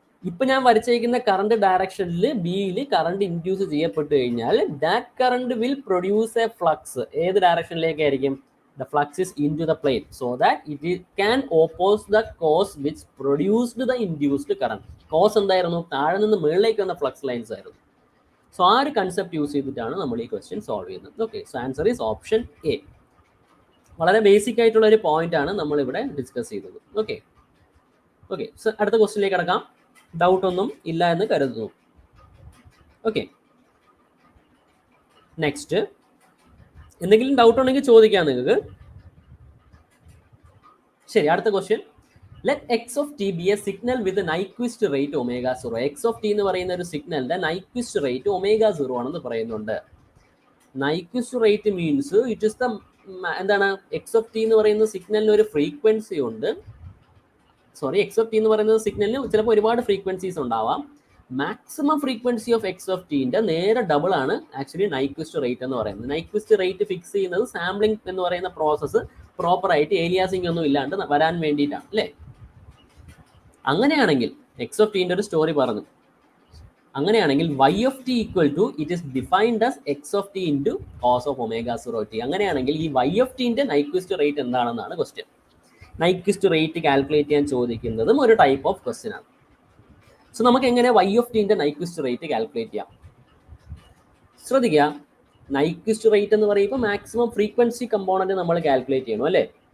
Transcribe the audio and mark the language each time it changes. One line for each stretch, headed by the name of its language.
Malayalam: ഇപ്പൊ ഞാൻ വരച്ചിരിക്കുന്ന കറണ്ട് ഡയറക്ഷനിൽ ബിയിൽ കറണ്ട് ഇൻഡ്യൂസ് ചെയ്യപ്പെട്ടു കഴിഞ്ഞാൽ
English: that current will produce a flux.
Malayalam: ഏത് ഡയറക്ഷനിലേക്കായിരിക്കും?
English: The flux is into the plane so that it can oppose the cause which produced the induced current.
Malayalam: Cos എന്തായിരുന്നു? താഴെ നിന്ന് മുകളിലേക്ക് വന്ന ഫ്ലക്സ് ലൈൻസ് ആയിരുന്നു. സോ ആ ഒരു കൺസെപ്റ്റ് യൂസ് ചെയ്തിട്ടാണ് നമ്മൾ ഈ ക്വസ്റ്റ്യൻ സോൾവ് ചെയ്യുന്നത്.
English: Okay, so answer is option A.
Malayalam: വളരെ ബേസിക് ആയിട്ടുള്ള ഒരു പോയിന്റ് ആണ് നമ്മൾ ഇവിടെ ഡിസ്കസ് ചെയ്തത്. ഓക്കെ ഓക്കെ, സോ അടുത്ത ക്വസ്റ്റ്യനിലേക്ക് കടക്കാം. ഡൗട്ട് ഒന്നും ഇല്ല എന്ന് കരുതുന്നു. ഓക്കെ, നെക്സ്റ്റ് എന്തെങ്കിലും ഡൗട്ട് ഉണ്ടെങ്കിൽ ചോദിക്കാം നിങ്ങൾക്ക്. ശരി, അടുത്ത question.
English: Let x of t be a signal with Nyquist rate omega 0.
Malayalam: X of T എന്ന് പറയുന്ന ഒരു സിഗ്നലിന്റെ നൈക്വിസ്റ്റ് റേറ്റ് ഒമേഗ 0 ആണെന്ന് പറയുന്നുണ്ട്. Nyquist rate means it is the എന്താണ്, എക്സ് ഓഫ് ടി എന്ന് പറയുന്ന സിഗ്നലിന് ഒരു ഫ്രീക്വൻസി ഉണ്ട്. സോറി, എക്സ് ഓഫ് ടി എന്ന് പറയുന്ന സിഗ്നലിന് ചിലപ്പോൾ ഒരുപാട് ഫ്രീക്വൻസീസ് ഉണ്ടാവാം. Maximum frequency of X of ടിന്റെ നേരെ ഡബിൾ ആണ് ആക്ച്വലി നൈക്വിസ്റ്റ് റേറ്റ് എന്ന് പറയുന്നത്. നൈക്വിസ്റ്റ് റേറ്റ് ഫിക്സ് ചെയ്യുന്നത് സാമ്പിളിംഗ് എന്ന് പറയുന്ന പ്രോസസ്സ് പ്രോപ്പർ ആയിട്ട് ഏലിയാസിംഗ് ഒന്നും ഇല്ലാണ്ട് വരാൻ വേണ്ടിയിട്ടാണ് അല്ലേ. അങ്ങനെയാണെങ്കിൽ എക്സ് ഓഫ് ടിന്റെ ഒരു സ്റ്റോറി പറഞ്ഞു. അങ്ങനെയാണെങ്കിൽ
English: y of t equal to it is defined as x of t into cos of omega 0 t.
Malayalam: അങ്ങനെയാണെങ്കിൽ ഈ y of t ന്റെ നൈക്വിസ്റ്റ് റേറ്റ് എന്താണെന്നാണ് ക്വസ്റ്റ്യൻ. നൈക്വിസ്റ്റ് റേറ്റ് കാൽക്കുലേറ്റ് ചെയ്യാൻ ചോദിക്കുന്നതും ഒരു ടൈപ്പ് ഓഫ് ക്വസ്റ്റ്യൻ ആണ്. സോ നമുക്ക് എങ്ങനെ y of t ന്റെ നൈക്വിസ്റ്റ് റേറ്റ് കാൽക്കുലേറ്റ് ചെയ്യാം? ശ്രദ്ധിക്കുക, നൈക്വിസ്റ്റ് റേറ്റ് എന്ന് പറയുമ്പോൾ മാക്സിമം ഫ്രീക്വൻസി കമ്പോണന്റ് നമ്മൾ കാൽക്കുലേറ്റ് ചെയ്യണം അല്ലേ.